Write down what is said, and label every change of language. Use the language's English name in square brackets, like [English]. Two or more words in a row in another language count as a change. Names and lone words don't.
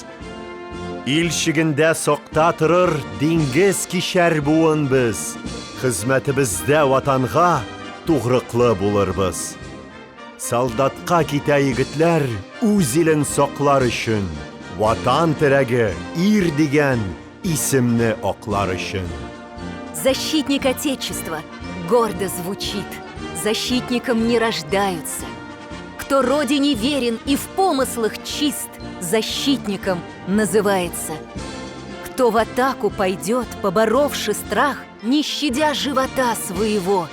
[Tatar] Илчигендә сакта торыр диңгез кишәр буын без. Хезмәтебездә ватанга тугрыклы булырбыз. Солдатка китә егетләр үз илен саклар өчен. Ватан терәге ир дигән исемне аклар өчен. [Russian] Защитник Отечества гордо звучит. Защитником не рождаются. Кто родине верен и в помыслах чист, защитником называется. Кто в атаку пойдет, поборовши страх, не щадя живота своего.